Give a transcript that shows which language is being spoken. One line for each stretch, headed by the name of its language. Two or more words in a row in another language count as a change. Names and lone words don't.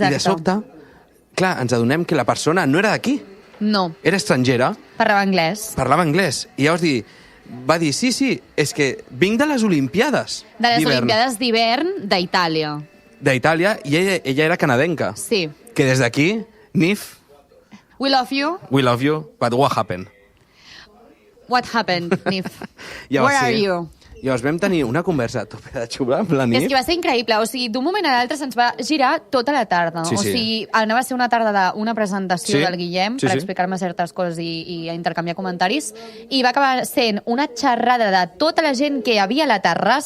Catalan: I de sobte, clar, ens adonem que la persona no era d'aquí. No. Era estrangera. Parlava anglès. I llavors va dir, sí, és que vinc de les Olimpiades. De les Olimpiades d'hivern d'Itàlia. I ella era canadenca. Sí. Que des d'aquí, Nif...
English: We love you, but what happened? What happened, Nif? Where are you?
Catalan: Llavors vam tenir una conversa a tope de xuula amb la nit. És que va ser increïble, o sigui, d'un moment a l'altre se'ns va girar tota la tarda. Sí, o sigui, anava a ser una tarda d'una presentació del Guillem per explicar-me certes coses i intercanviar comentaris, i va acabar sent una xerrada de tota la gent que hi havia a la terrassa.